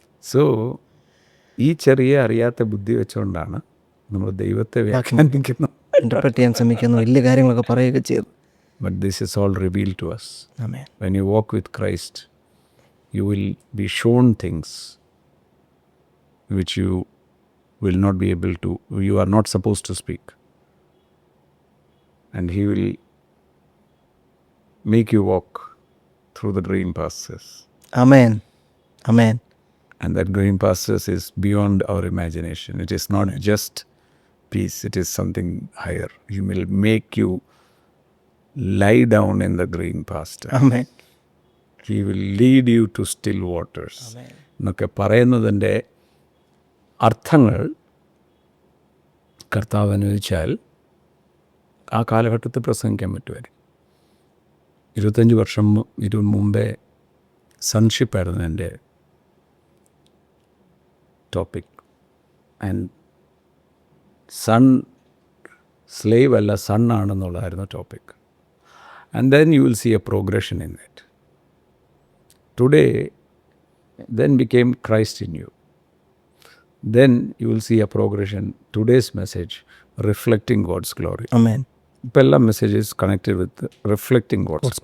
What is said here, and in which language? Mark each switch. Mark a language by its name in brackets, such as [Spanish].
[Malayalam] So ഈ ചെറിയ അറിയാത്ത ബുദ്ധി വെച്ചുകൊണ്ടാണ് നമ്മൾ ദൈവത്തെ വ്യാഖ്യാനിക്കുന്നത്, ഇന്റർപ്രറ്റ് ചെയ്യാൻ ശ്രമിക്കുന്നു, വലിയ കാര്യങ്ങളൊക്കെ പറയുകയൊക്കെ ചെയ്തു. [English] But this is all revealed to us. Amen. When you walk with Christ, you will be shown things which you will not be able to, you are not supposed to speak. And He will make you walk through the green pastures. Amen. Amen. And that green pastures is beyond our imagination. It is not just peace, it is something higher. He will make you lie down in the green pasture. Amen. He will lead you to still waters. Amen. [Malayalam] എന്നൊക്കെ പറയുന്നതിൻ്റെ അർത്ഥങ്ങൾ കർത്താവ് അനുവദിച്ചാൽ ആ കാലഘട്ടത്തിൽ പ്രസംഗിക്കാൻ പറ്റുമായിരിക്കും. 25 വർഷം മുമ്പേ സൺഷിപ്പായിരുന്നു എൻ്റെ ടോപ്പിക്. ആൻഡ് സൺ സ്ലേവ് അല്ല, sun ആണെന്നുള്ളതായിരുന്നു topic. [English] And then you will see a progression in it. Today, then became Christ in you. Then you will see a progression. Today's message, reflecting God's glory. Amen. Pella message is connected with reflecting God's